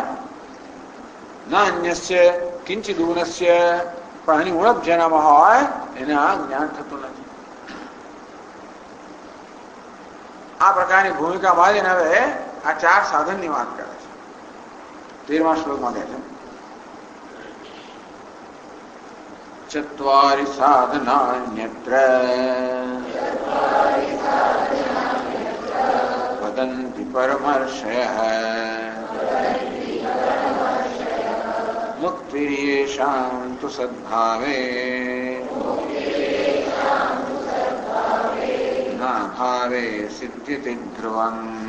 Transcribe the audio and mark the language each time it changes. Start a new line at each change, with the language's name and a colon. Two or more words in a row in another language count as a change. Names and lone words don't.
Sanskrit: ના અન્યસ્ય કિંચિદ ઊનસ્ય,
Gujarati: પણ આની ઉણપ જેનામાં હોય એને આ જ્ઞાન થતું નથી. આ પ્રકારની ભૂમિકા મારીને હવે આ 4 સાધનની વાત કરે છે. 13મા શ્લોકમાં કહે છે
Sanskrit: चत्वारि साधनान्यत्र वदन्ति परमर्षयः मुक्तिर्येषां तु सद्भावे नाभावे सिद्ध्यति ध्रुवम्।